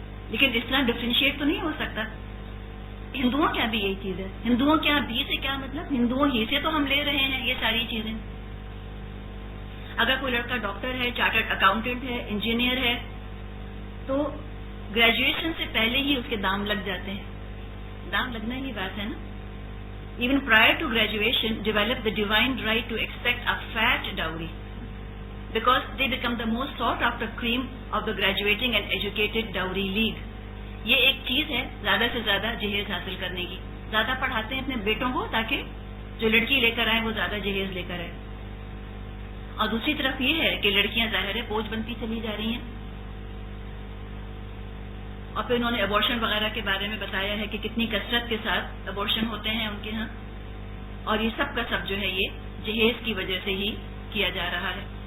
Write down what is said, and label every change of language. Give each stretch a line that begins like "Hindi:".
Urdu: لیکن اس طرح ڈفرینشیٹ تو نہیں ہو سکتا. ہندوؤں کے یہاں بھی یہی چیز ہے. ہندوؤں کے یہاں بھی سے کیا مطلب, ہندوؤں ہی سے تو ہم لے رہے ہیں یہ ساری چیزیں. اگر کوئی لڑکا ڈاکٹر ہے, چارٹرڈ اکاؤنٹنٹ ہے, انجینئر ہے, تو گریجویشن سے پہلے ہی اس کے دام لگ جاتے ہیں. دام لگنا ہی بات ہے نا.
English: Even prior to graduation, develop the divine right to expect a fat dowry, because they become the most sought after cream of the graduating and educated dowry league.
Urdu: یہ ایک چیز ہے زیادہ سے زیادہ جہیز حاصل کرنے کی. زیادہ پڑھاتے ہیں اپنے بیٹوں کو تاکہ جو لڑکی لے کر آئے وہ زیادہ جہیز لے کر آئے. اور دوسری طرف یہ ہے کہ لڑکیاں ظاہر ہے بوجھ بنتی چلی جا رہی ہیں. اور پھر انہوں نے ابورشن وغیرہ کے بارے میں بتایا ہے کہ کتنی کثرت کے ساتھ ابورشن ہوتے ہیں ان کے ہاں, اور یہ سب کا سب جو ہے یہ جہیز کی وجہ سے ہی کیا جا رہا ہے.